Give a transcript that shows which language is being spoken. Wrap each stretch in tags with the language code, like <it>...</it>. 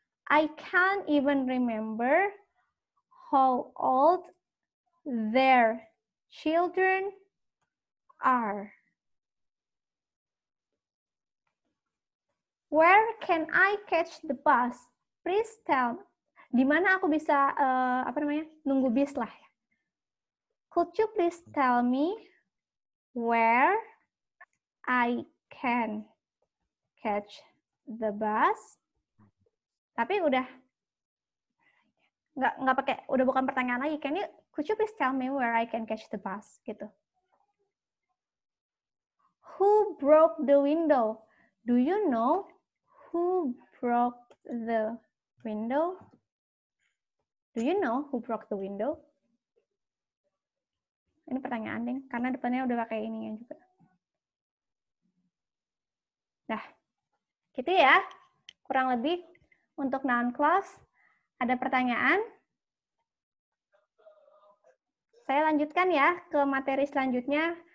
<en>I can't even remember how old their children are. Where can I catch the bus? Please tell.</en> <id>Di mana aku bisa nunggu bis lah.</id> <en>Could you please tell me where I can catch the bus?</en> <id>Tapi udah nggak pakai, udah bukan pertanyaan lagi.</id> <en>Could you please tell me where I can catch the bus?</en> <id>Gitu.</id> <en>Who broke the window? Do you know who broke the window? Do you know who broke the window?</en> <id>Ini pertanyaan deh, karena depannya udah pakai ininya juga. Nah, gitu ya. Kurang lebih untuk noun clause. Ada pertanyaan? Saya lanjutkan ya ke materi selanjutnya.</id>